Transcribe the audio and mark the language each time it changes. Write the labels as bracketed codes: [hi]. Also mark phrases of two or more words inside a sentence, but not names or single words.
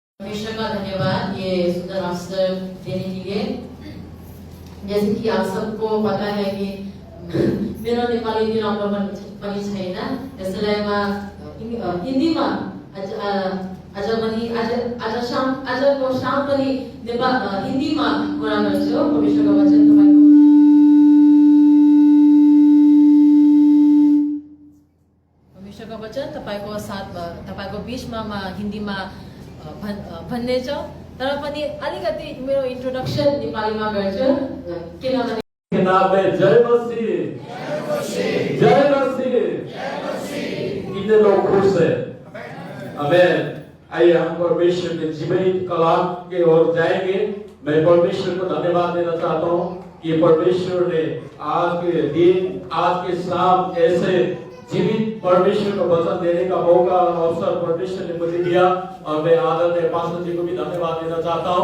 [hi] परमेश्वर का धन्यवाद ये सुंदर अवसर देने के लिए। जैसे कि आप सबको पता है कि [ne] मेरो नेपाली दिन पनि छैन, त्यसैले हिन्दीमा आजको शाम पनि हिन्दीमा कुरा गर्छु। परमेश्वरको वचन तपाईको साथमा तपाईको बीचमा हिन्दीमा भन्ने छ, तर पनि अलिकति मेरो इन्ट्रोडक्सन नेपालीमा गर्छु किनभने [hi] जय मसीह जय मसीह। कितने लोग खुश हैं? आमीन। आइए हम परमेश्वर के जीवित कलाम के ओर जाएंगे। मैं परमेश्वर को धन्यवाद देना चाहता हूँ कि परमेश्वर ने आज के दिन आज के शाम ऐसे जीवित परमेश्वर को वचन देने का मौका और अवसर परमेश्वर ने मुझे दिया, और मैं आदरणीय पास्टर जी को भी धन्यवाद देना चाहता हूँ।